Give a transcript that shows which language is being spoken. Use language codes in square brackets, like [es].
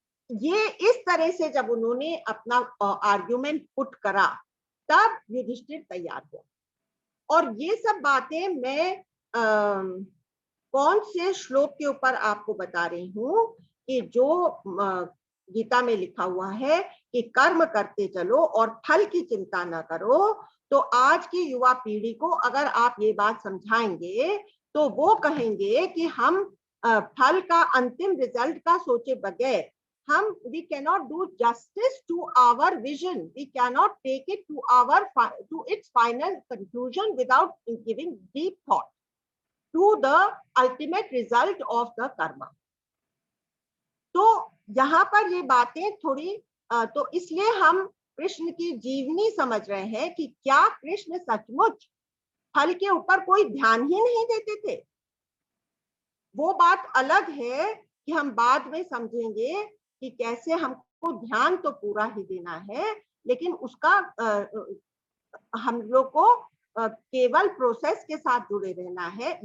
[hi] ये इस तरह से जब उन्होंने अपना आर्ग्यूमेंट पुट करा, तब युधिष्ठिर तैयार हुआ। और ये सब बातें मैं कौन से श्लोक के ऊपर आपको बता रही हूँ कि जो गीता में लिखा हुआ है कि कर्म करते चलो और फल की चिंता न करो। तो आज की युवा पीढ़ी को अगर आप ये बात समझाएंगे तो वो कहेंगे कि हम फल का अंतिम रिजल्ट का सोचे बगैर [en] we cannot do justice to our vision, we cannot take it to its final conclusion without giving deep thought to the ultimate result of the karma. [hi] तो यहाँ पर ये बातें थोड़ी तो इसलिए हम कृष्ण की जीवनी समझ रहे हैं कि क्या कृष्ण सचमुच फल के ऊपर कोई ध्यान ही नहीं देते थे। वो बात अलग है कि हम बाद में समझेंगे कि कैसे हमको ध्यान तो पूरा ही देना है, लेकिन उसका हम लोग को केवल प्रोसेस के साथ जुड़े रहना है।